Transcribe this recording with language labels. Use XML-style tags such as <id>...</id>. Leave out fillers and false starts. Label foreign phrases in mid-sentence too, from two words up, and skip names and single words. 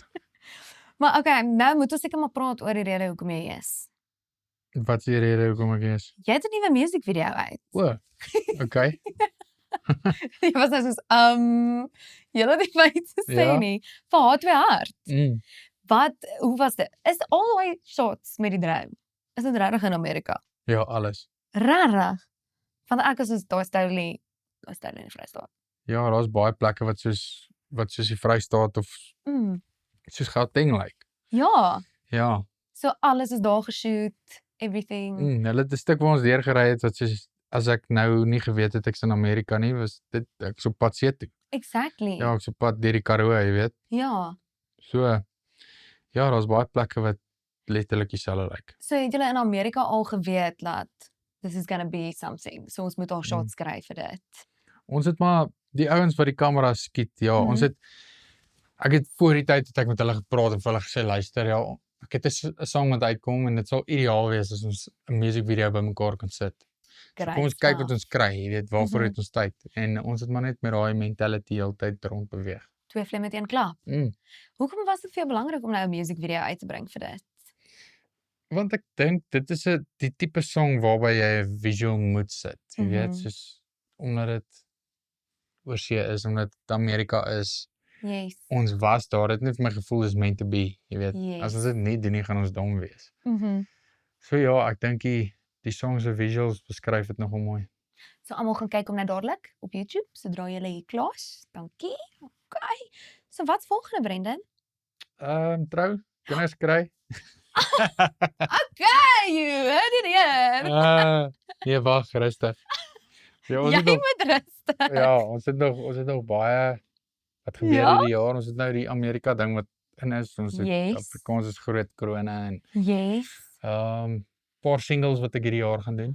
<af>Maar okay, nou moet ons seker maar praat oor die rede hoekom jy hier is. Wat is die rede hoekom ek hier is? Jy het 'n nuwe musiekvideo uit. O. Okay. Jy was nou soos, jy het nie my te sê Ja. nie. Vir H2 Hart. Mm.</af> <en>Hoe was dit? Is all the shots</en> <af>met die droom? Is dit regtig in Amerika? Ja, alles. Regtig? Want ek is soos daai totally in die Vrystaat. Ja, daar's baie plekke wat soos die Vrystaat of Mm. soos Gauteng lyk. Ja, Ja. so alles is daar geshoot, everything. Hulle het 'n stuk waar ons deurgery het wat soos as ek nou nie geweet het ek's in Amerika nie, was dit ek's op pad see toe. Exactly. Ja, ek's op pad deur die Karoo, jy weet. Ja. So ja, daar's baie plekke wat letterlik dieselfde lyk. So het julle in Amerika al geweet dat</af> <en>this is gonna be something.</en> <af>So ons moet al shots kry vir dit. Ons het maar die ouens wat die kamera skiet, ja, Mhm. ek het voor die tyd het ek met hulle gepraat en vir hulle gesê luister, ja, ek het 'n song wat uitkom en dit sal ideaal wees as ons 'n musiekvideo bymekaar kan sit. So kom ons kyk wat ons kry, jy weet, waarvoor het ons tyd? En ons het maar net met daai mentality heeltyd rond beweeg. Twee vlimme met een klap. Mm. Hoekom was dit vir jou belangrik om nou 'n musiekvideo uit te bring vir dit? Want ek dink dit is die tipe song waarby jy 'n visual moet sit, jy weet, soos omdat dit oorsee is, omdat dit Amerika is. Yes. Ons was daar, dit het net vir my gevoel is</af> <en>meant to be,</en> <af>jy weet. Yes. As ons dit nie doen nie, gaan ons dom wees. Mhm. So ja, ek dink die song se visuals beskryf dit nogal mooi. So almal gaan kyk om nou dadelik op YouTube sodra jy hier klaar is. Dankie. Okay. So wat's volgende, Brendan? Trou, kinders kry.</af> <en>Okay, you heard it here.</en> <af>Nee, wag, rustig. Ja, ons Jy het nog, moet rustig. ja, ons het nog baie wat gebeur Ja? hierdie jaar. Ons het nou die Amerika ding wat in is. Ons het Yes. Afrikaans is groot korona en Yes. paar singles wat ek hierdie jaar gaan doen.</af>